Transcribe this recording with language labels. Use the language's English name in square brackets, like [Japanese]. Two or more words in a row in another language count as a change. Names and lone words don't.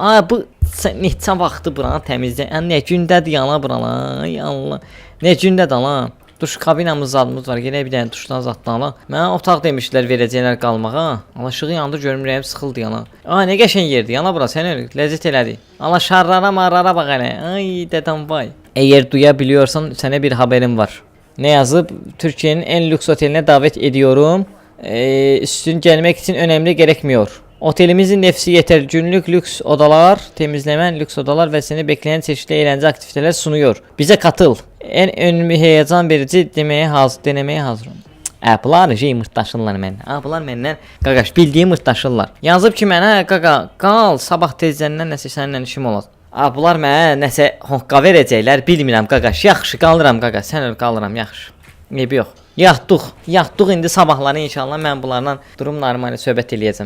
[Azerbaijani] Ay bu neçə vaxtı buranı təmizlə. Nə gündədir yana buralar. Ay Allah. Nə gündədir ala? Duş kabinamız zadımız var. Gələ bir dənə duşdan zaddan ala. Mənə otaq demişdilər verəcəklər qalmağa. Allah işığı yandı görmürəm, sıxıldı yana. Ay nə qəşəng yerdir yana bura. Sən öyle ləzzət elədi. Allah şarrara marrara bax elə. Ay dədəm vay. [Turkish] Eğer duyabiliyorsan sənə bir haberim var. [Azerbaijani] Ne yazıb? [Turkish] Türkiye'nin en lüks oteline davet ediyorum. Üstün gelmek için önemli gerekmiyor. Otelimizin nefsi yeter. Günlük lüks odalar, temizlemen lüks odalar ve seni bekleyen çeşitli eğlence aktiviteler sunuyor. Bize katıl. En önemli heyecan verici denemeye hazırım. [Azerbaijani] Bunlar mırtdaşırlar məndən. Bunlar məndən qaqaş bildiyim mırtdaşırlar. Yazıb ki mənə qaqa qal sabah tezdən nəsə səninlə işim olacaq. Bunlar mənə nəsə honqa verəcəklər bilmirəm qaqaş. Yaxşı qalıram qaqa. Sən öl qalıram yaxşı. Eybi yox. Yatdıq indi sabahları inşallah mən bunlarla durum normal söhbət eləyəcəm.